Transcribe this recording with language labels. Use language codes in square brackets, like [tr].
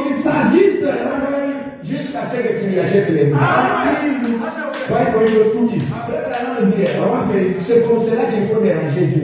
[fr] il s'agite, jusqu'à ce que tu lui achètes les biscuits. [en] until you buy for you those cookies. [fr] Frère Branham dit, c'est comme cela qu'il faut déranger Dieu.